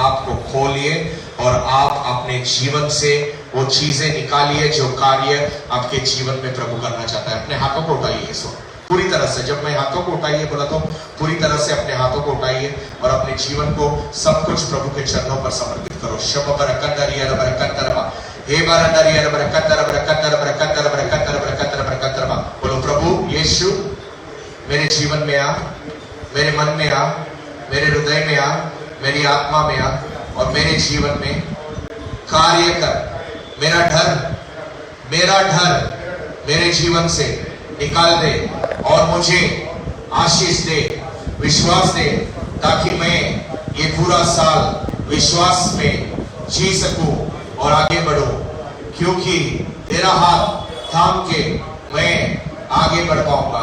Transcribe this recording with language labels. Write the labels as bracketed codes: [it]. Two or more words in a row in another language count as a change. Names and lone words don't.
[hi] अपने आप को खोलिए और आप अपने जीवन से वो चीजें निकालिए जो कार्य आपके जीवन में प्रभु करना चाहता है। अपने हाथों को उठाइए इस वक्त पूरी तरह से। जब मैं हाथों को उठाइए बोला तो पूरी तरह से अपने हाथों को उठाइए और अपने जीवन को सब कुछ प्रभु के चरणों पर समर्पित करो। शब बरकंदरिया बरकंदरबा हे बरंदरिया बरकंदर बरकंदर बरकंदर बरकंदर बरकंदर बरकंदरबा। बोलो प्रभु यीशु मेरे जीवन में आ, मेरे मन में आ, मेरे हृदय में आ, मेरी आत्मा में आ और मेरे जीवन में कार्य कर। मेरा डर मेरे जीवन से निकाल दे और मुझे आशीष दे, विश्वास दे, ताकि मैं ये पूरा साल विश्वास में जी सकूं और आगे बढ़ूं, क्योंकि तेरा हाथ थाम के मैं आगे बढ़ पाऊंगा।